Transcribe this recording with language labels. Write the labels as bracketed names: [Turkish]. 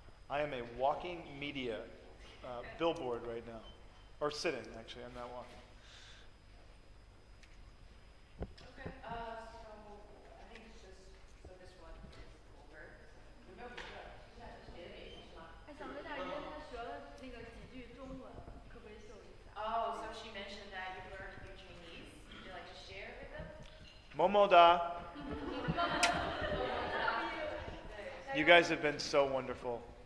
[English] I am a walking media billboard right now. Or sitting, actually. I'm not walking. Okay, so I think this one is over. [Chinese] 有没有别的美题是吗？还想问一下，因为他学了那个几句中文，可不可以秀一下？ [English] Oh, so she mentioned that you learned a few Chinese. Would you like to share with them? Momoda. You guys have been so wonderful.